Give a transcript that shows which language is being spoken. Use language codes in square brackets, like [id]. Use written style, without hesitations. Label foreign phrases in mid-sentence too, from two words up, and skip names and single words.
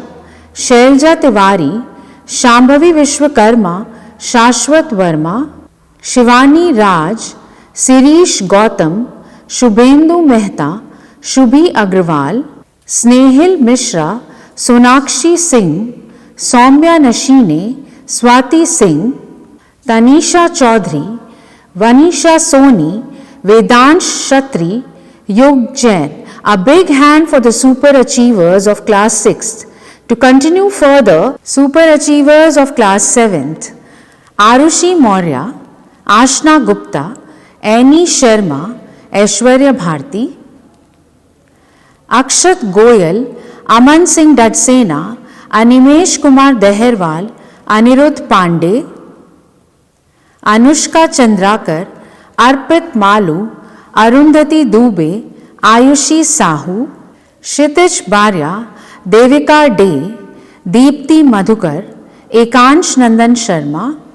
[en] Shailja Tiwari, Shambhavi Vishwakarma, Shashwat Verma, Shivani Raj, Sirish Gautam, Shubhendu Mehta, Shubhi Agrawal, Snehil Mishra, Sonakshi Singh, Soumya Nashine, Swati Singh, Tanisha Chaudhary, Vanisha Soni, Vedansh Shatri, Yug Jain. A big hand for the super achievers of class 6th. To continue further, super achievers of class 7th, Arushi Maurya, Ashna Gupta, Annie Sharma, Aishwarya Bharti, Akshat Goyal, Aman Singh Dadsena, Animesh Kumar Deherwal, Anirudh Pandey, Anushka Chandrakar, Arpit Malu, Arundhati Dubey, Ayushi Sahu, Kshitij Barya, Devika Dey, Deepti Madhukar, Ekansh Nandan Sharma,